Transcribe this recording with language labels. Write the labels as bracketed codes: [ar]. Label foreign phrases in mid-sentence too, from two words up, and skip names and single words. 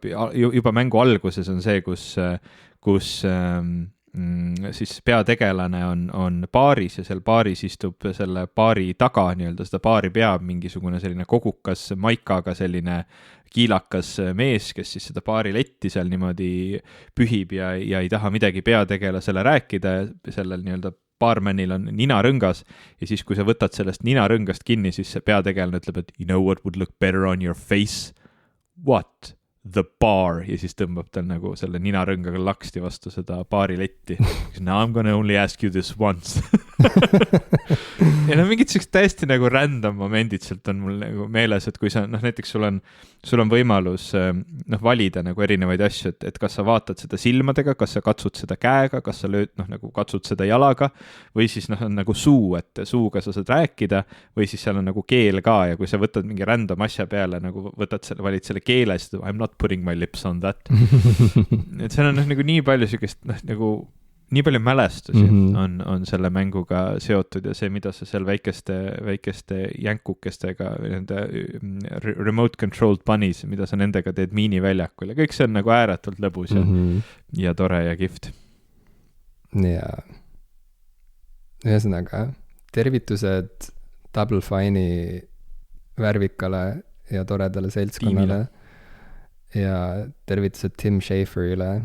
[et] Juba mängu alguses on see, kus siis peategelane on baaris ja seal baaris istub selle baari taga, nii-öelda seda baari peab mingisugune selline kogukas maikaga selline kiilakas mees, kes siis seda baari letti seal niimoodi pühib ja ei taha midagi peategelasele rääkida ja sellel nii-öelda baarmanil on ninarõngas ja siis, kui sa võtad sellest ninarõngast kinni, siis see peategelane ütleb, et [en] you know what would look better on your face? What? The bar [et] ja siis tõmbab tal nagu selle ninarõngaga laksti vastu seda baariletti. [en] Now I'm gonna only ask you this once. [et] Ja mingid sellised täiesti nagu random momendid sealt on mul nagu meeles, et kui sa, näiteks sul on võimalus valida nagu erinevaid asju, et kas sa vaatad seda silmadega, kas sa katsud seda käega, kas sa lööd, nagu katsud seda jalaga või siis on nagu suu, et suuga sa saad rääkida või siis seal on nagu keel ka ja kui sa võtad mingi random asja peale, nagu valid selle keele, siis [en] I'm not putting my lips on that. [et] Et seal on nagu nii palju sükest, nagu nii palju mälestusi on selle mänguga seotud ja see, mida sa seal väikeste jänkukestega, nende [en] remote controlled bunnies, [et] mida sa nendega teed miiniväljakul ja kõik see on nagu ääretult lõbus ja tore ja kihvt. Ja ühesõnaga, tervitused Double Fine'i värvikale ja toredale seltskonnale ja tervitused Tim Schaferile.